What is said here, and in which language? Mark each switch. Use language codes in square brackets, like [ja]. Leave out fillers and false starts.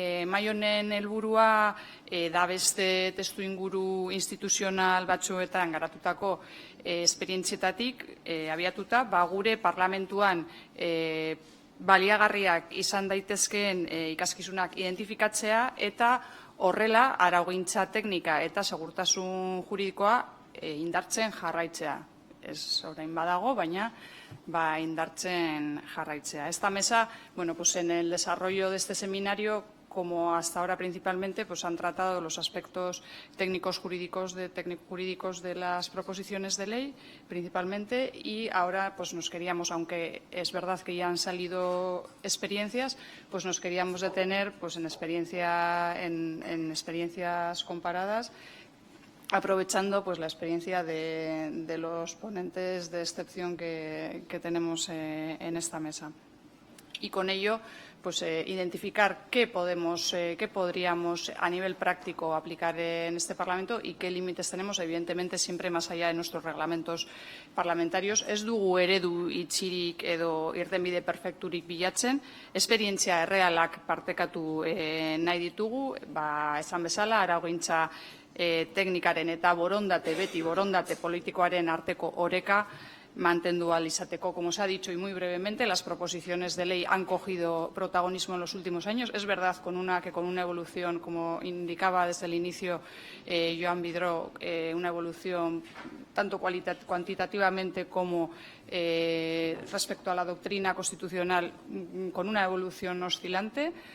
[eu] Mai honen helburua da beste testu inguru instituzional batzuetan garatutako esperientzietatik abiatuta, gure parlamentuan baliagarriak izan daitezkeen ikaskizunak identifikatzea eta horrela araugintza teknika eta segurtasun juridikoa indartzen jarraitzea. Ez orain badago, baina indartzen jarraitzea. [es] Esta mesa, bueno, pues en el desarrollo de este seminario, como hasta ahora principalmente, pues han tratado los aspectos técnicos jurídicos de las proposiciones de ley, principalmente, y ahora pues nos queríamos, aunque es verdad que ya han salido experiencias, pues nos queríamos detener pues en experiencias comparadas, aprovechando pues la experiencia de los ponentes de excepción que tenemos en esta mesa. Y con ello, pues identificar qué podríamos a nivel práctico aplicar en este Parlamento y qué límites tenemos, evidentemente siempre más allá de nuestros reglamentos parlamentarios. [eu] Ez dugu eredu itxirik edo irtenbide perfekturik bilatzen, esperientzia errealak partekatu nahi ditugu, esan bezala, araugintza teknikaren eta beti borondate politikoaren arteko oreka mantendu ahal izateko. [es] Como se ha dicho y muy brevemente, las proposiciones de ley han cogido protagonismo en los últimos años. Es verdad que con una evolución, como indicaba desde el inicio Joan Vidró, una evolución tanto cuantitativamente como respecto a la doctrina constitucional, con una evolución oscilante.